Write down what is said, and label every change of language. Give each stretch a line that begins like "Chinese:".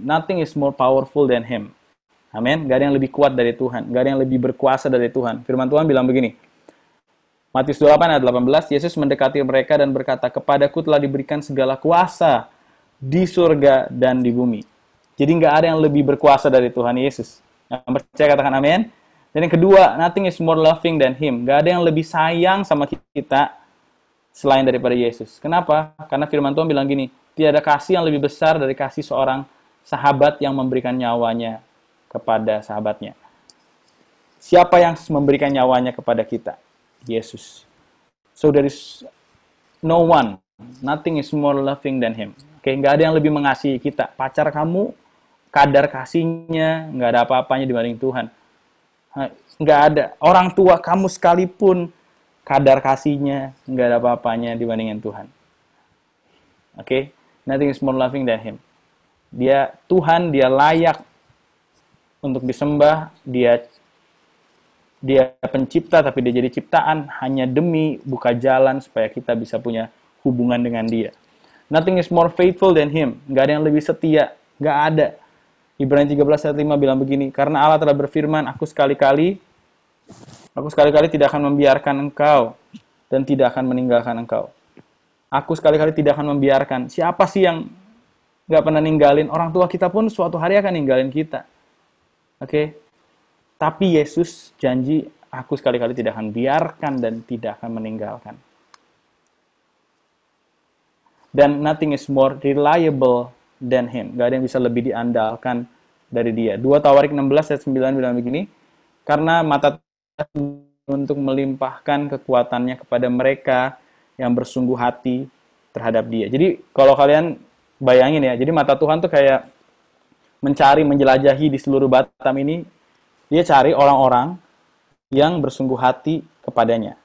English: Nothing is more powerful than Him.
Indonesian: Amin. Gak ada yang lebih kuat dari Tuhan. Gak ada yang lebih berkuasa dari Tuhan. Firman Tuhan bilang begini. Matius 28 ayat 18, Yesus mendekati mereka dan berkata, kepadaku telah diberikan segala kuasa di surga dan di bumi. Jadi nggak ada yang lebih berkuasa dari Tuhan Yesus. Yang percaya katakan amin. Dan yang kedua,
English: nothing is more loving than Him.
Indonesian: Nggak ada yang lebih sayang sama kita selain daripada Yesus. Kenapa? Karena firman Tuhan bilang gini, tiada kasih yang lebih besar dari kasih seorang sahabat yang memberikan nyawanya kepada sahabatnya. Siapa yang memberikan nyawanya kepada kita? Yesus.
English: So there is no one, nothing is more loving than Him.
Indonesian: Oke, nggak ada yang lebih mengasihi kita. Pacar kamu, kadar kasihnya nggak ada apa-apanya dibanding Tuhan. Nggak ada. Orang tua kamu sekalipun, kadar kasihnya nggak ada apa-apanya dibandingin Tuhan.
English: Oke, nothing is more loving than Him.
Indonesian: Dia Tuhan, dia layak untuk disembah, dia pencipta, tapi dia jadi ciptaan hanya demi buka jalan supaya kita bisa punya hubungan dengan dia.
English: Nothing is more faithful than Him.
Indonesian: Nggak ada yang lebih setia. Nggak ada. Ibrani 13 ayat 5 bilang begini, karena Allah telah berfirman, aku sekali-kali tidak akan membiarkan engkau dan tidak akan meninggalkan engkau. Aku sekali-kali tidak akan membiarkan. Siapa sih yang nggak pernah ninggalin? Orang tua kita pun suatu hari akan ninggalin kita. Oke? Tapi Yesus janji, Aku sekali-kali tidak akan biarkan dan tidak akan meninggalkan.
English: Dan nothing is more reliable than him.
Indonesian: Gak ada yang bisa lebih diandalkan dari dia. 2 Tawarik 16 ayat 9 bilang begini, karena mata Tuhan untuk melimpahkan kekuatannya kepada mereka yang bersungguh hati terhadap dia. Jadi kalau kalian bayangin ya, jadi mata Tuhan tuh kayak mencari, menjelajahi di seluruh Batam ini, dia cari orang-orang yang bersungguh hati kepadanya.